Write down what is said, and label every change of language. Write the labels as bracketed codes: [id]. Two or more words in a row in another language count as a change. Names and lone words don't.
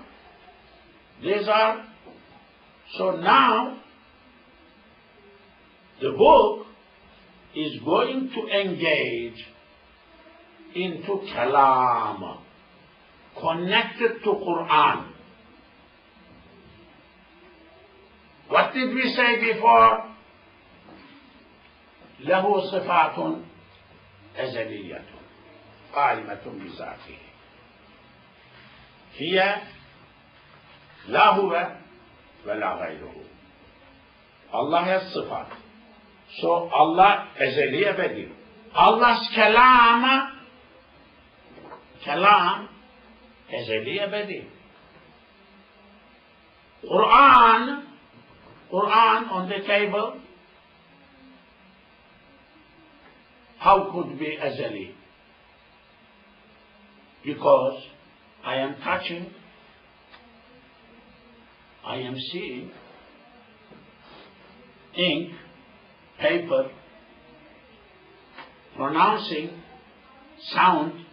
[en] These are, so now, the book is going to engage into kalam, connected to Quran. What did we say before? [ar] له صفات أزلية قائمة بذاته هي لا هو ولا غيره. [en] Allah has صفات. So Allah [tr] ezeli ebedi. [en] Allah's kalam [tr] ezeli ebedi. [en] Quran on the table, how could be azali? Because I am touching, I am seeing ink, paper, pronouncing, sound.